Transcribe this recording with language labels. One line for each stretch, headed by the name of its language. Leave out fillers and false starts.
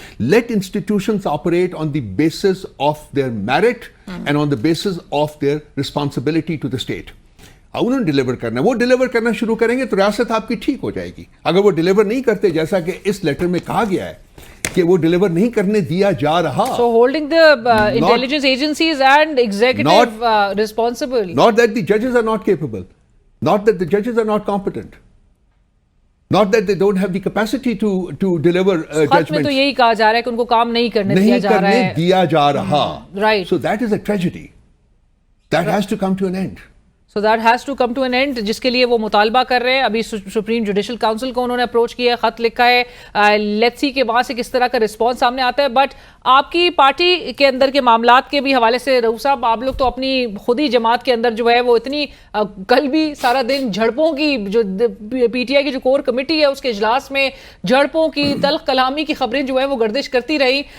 English: Let institutions operate on the basis of their merit and on the basis of their responsibility to the state.
Urdu: انہوں نے deliver کرنا ہے، وہ deliver کرنا شروع کریں گے تو ریاست آپ کی ٹھیک ہو جائے گی. اگر وہ ڈیلیور نہیں کرتے، جیسا کہ اس لیٹر میں کہا گیا ہے کہ وہ ڈیلیور نہیں کرنے دیا جا رہا،
English: so holding the intelligence agencies and executive responsible, not that the judges are not capable, not that the judges are not competent, not that they don't have the capacity to deliver
Urdu: خط میں تو یہی کہا جا رہا ہے کہ ان کو کام نہیں کرنے دیا جا رہا ہے، دیا جا رہا.
English: right, so that is a tragedy that has to come to an end. So that has to come to an end,
Urdu: جس کے لیے وہ مطالبہ کر رہے ہیں. ابھی سپریم جوڈیشل کاؤنسل کو انہوں نے اپروچ کیا ہے، خط لکھا ہے.
English: let's see
Urdu: کہ وہاں سے کس طرح کا رسپانس سامنے آتا ہے. بٹ آپ کی پارٹی کے اندر کے معاملات کے بھی حوالے سے رؤوف صاحب، آپ لوگ تو اپنی خود ہی جماعت کے اندر جو ہے وہ اتنی کل بھی سارا دن جھڑپوں کی، جو پی ٹی آئی کی جو کور کمیٹی ہے اس کے اجلاس میں جھڑپوں کی، تلخ کلامی کی خبریں جو ہے وہ گردش کرتی رہی.